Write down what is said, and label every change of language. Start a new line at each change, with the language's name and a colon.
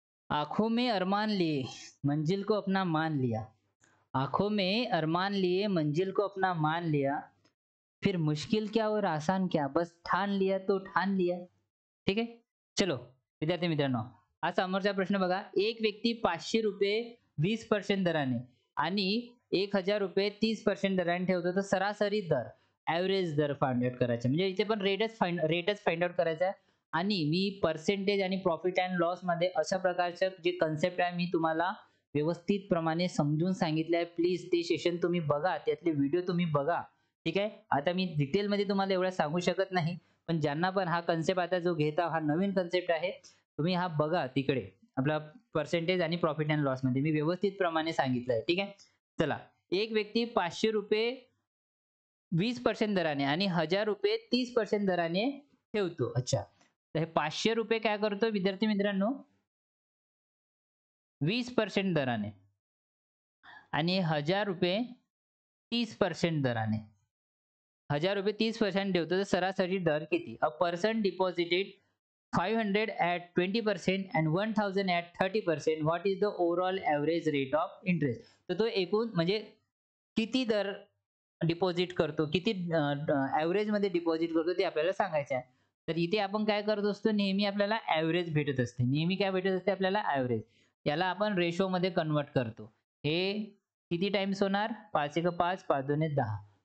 Hindi: आंखों में अरमान लिए मंजिल को अपना मान लिया. आंखों में अरमान लिए मंजिल को अपना मान लिया. फिर मुश्किल क्या और आसान क्या, बस ठान लिया तो ठान लिया.
Marathi: ठीक आहे. चलो विद्यार्थी मित्रांनो, हा समोरचा प्रश्न बघा. एक व्यक्ती 500 रुपये 20% दराने आणि 1,000 रुपये 30% दराने ठेवतो, तर सरासरी दर, ॲव्हरेज दर फाइंड आउट करायचा. म्हणजे इथे पण रेटच फाइंड आउट करायचा. आणि मी पर्सेंटेज आणि प्रॉफिट अँड लॉस मध्ये अशा प्रकारचं जे कन्सेप्ट आहे मी तुम्हाला व्यवस्थित प्रमाणे समजून सांगितलं आहे. प्लीज ते सेशन तुम्ही बघा, त्यातले व्हिडिओ तुम्ही बघा. ठीक आहे. आता मी डिटेलमध्ये तुम्हाला एवढं सांगू शकत नाही, पण ज्यांना पण हा कन्सेप्ट आता जो घेता हा नवीन कन्सेप्ट आहे, तुम्ही हा बघा तिकडे आपला पर्सेंटेज आणि प्रॉफिट अँड लॉस मध्ये मी व्यवस्थित प्रमाणे सांगितलं आहे. ठीक आहे. चला, एक व्यक्ती 500 रुपये 20% दराने आणि 1,000 रुपये 30% दराने ठेवतो. अच्छा, तर हे 500 रुपये काय करतो विद्यार्थी मित्रांनो? 20% दराने आणि 1,000 रुपये 30% दराने. 1,000 रुपये 30% ठेवतो, तर सरासरी दर किती?
English: A person deposited 500 at 20% and 1000 at 30%, what is the overall average rate of interest?
Marathi: तर तो एकूण म्हणजे किती दर डिपॉझिट करतो, किती ॲव्हरेज मध्ये डिपॉझिट करतो ते आपल्याला सांगायचं आहे. तर इथे आपण काय करत असतो, नेहमी आपल्याला ॲव्हरेज भेटत असते. नेहमी काय भेटत असते आपल्याला? ॲव्हरेज. याला आपण रेशोमध्ये कन्व्हर्ट करतो. हे किती टाइम्स होणार? 5 एक 5, 5 दोन्ही 10.